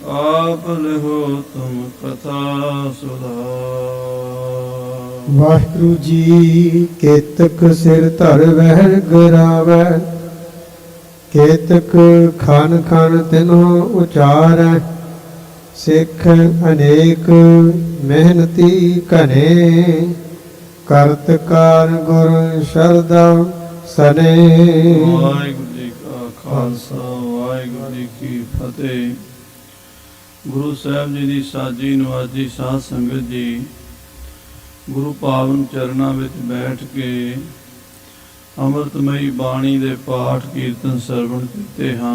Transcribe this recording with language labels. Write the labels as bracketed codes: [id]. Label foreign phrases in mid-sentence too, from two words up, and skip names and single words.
[bra] आप लिहो तुम कथा सुधार। वाहिगुरु जी केतक सिर धर वह गिरावै, केतक खन खन तिन्हो उचारै। सिख अनेक मेहनती घने, करत कार गुर शरदा सने। [pa] ਵਾਹਿਗੁਰੂ ਜੀ ਕਾ ਖਾਲਸਾ ਵਾਹਿਗੁਰੂ ਜੀ ਕੀ ਫਤਿਹ। गुरु ਸਾਹਿਬ जी ਦੀ ਸਾਜੀ ਨਵਾਜੀ ਸਾਧ ਸੰਗਤ ਜੀ, ਗੁਰੂ ਪਾਵਨ ਚਰਨਾਂ ਵਿੱਚ ਬੈਠ ਕੇ ਅੰਮ੍ਰਿਤਮਈ ਬਾਣੀ ਦੇ ਪਾਠ ਕੀਰਤਨ ਸਰਵਣ ਕੀਤੇ ਹਨ।